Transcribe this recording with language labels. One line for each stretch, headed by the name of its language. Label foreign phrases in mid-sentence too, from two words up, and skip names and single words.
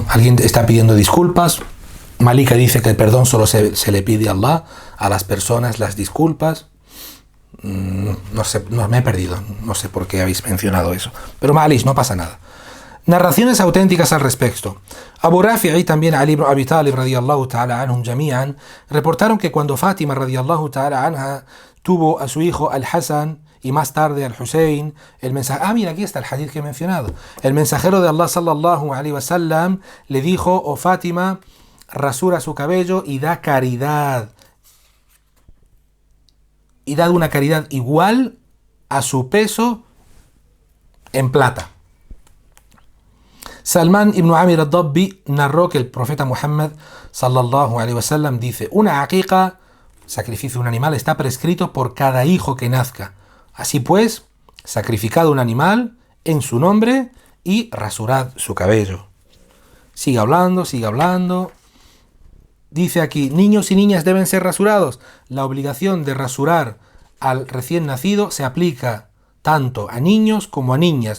Spanish: Alguien está pidiendo disculpas. Malika dice que el perdón solo se le pide a Allah, a las personas las disculpas. No sé, me he perdido. No sé por qué habéis mencionado eso. Pero Malish, no pasa nada. Narraciones auténticas al respecto. Abu Rafi y también Ali ibn Abi Talib
Arabic: رضي الله تعالى عنهم جميعا
Spanish: reportaron que cuando Fátima
Arabic: رضي الله تعالى عنها
Spanish: tuvo a su hijo al-Hasan y más tarde al-Husayn, mira, aquí está el hadith que he mencionado. El mensajero de Allah
Arabic: صلى الله عليه وسلم
Spanish: le dijo: oh Fátima, rasura su cabello y da caridad. Y da una caridad igual a su peso en plata. Salman ibn Amir al-Dabbi narró que el profeta Muhammad
Arabic: صلى الله عليه وسلم
Spanish: dice: una aqiqa, sacrificio de un animal, está prescrito por cada hijo que nazca. Así pues, sacrificad un animal en su nombre y rasurad su cabello. Sigue hablando. dice aquí, niños y niñas deben ser rasurados. La obligación de rasurar al recién nacido se aplica tanto a niños como a niñas.